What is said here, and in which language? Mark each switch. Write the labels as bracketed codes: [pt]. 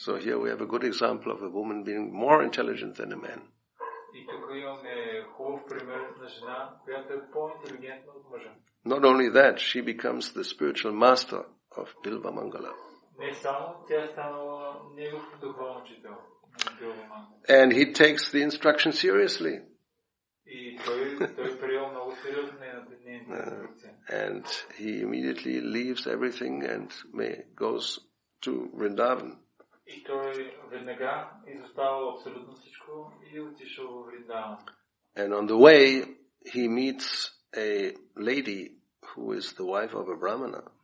[en] So here we have a good example of a woman being more intelligent than a man. [bg] И тук имаме хубав пример на жена, която е по-интелигентна от мъжа. [en] Not only that, she becomes the spiritual master of Bilva Mangala. [bg] Не само тя станала негов духовен учител. [en] And he takes the instruction seriously. [bg] И той приел много сериозно нейната инструкция. [en] And he immediately leaves everything and goes to Vrindavan. [bg] И той веднага изоставил абсолютно всичко и отишъл в Вриндаван. [en] And on the way he meets a lady who is the wife of a Brahmana.